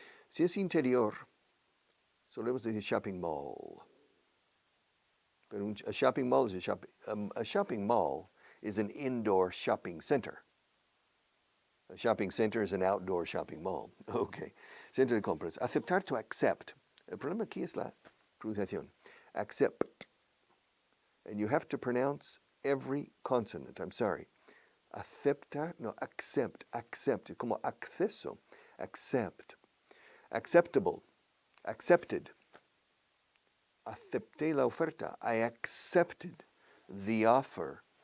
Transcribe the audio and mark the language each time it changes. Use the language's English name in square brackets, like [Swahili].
[Spanish] Si es interior, solemos decir shopping mall. [English] But a shopping mall is a shopping mall is an indoor shopping center. A shopping center is an outdoor shopping mall. [Spanish] Okay. Centro de compras. Aceptar [English] to accept. [Spanish] El problema aquí es la pronunciación. [English] Accept. And you have to pronounce every consonant. I'm sorry. Aceptar, no, accept, accept. [Spanish] Como acceso. [English] Accept. Acceptable. Accepted. [Spanish] Acepté la oferta. [English] I accepted the offer.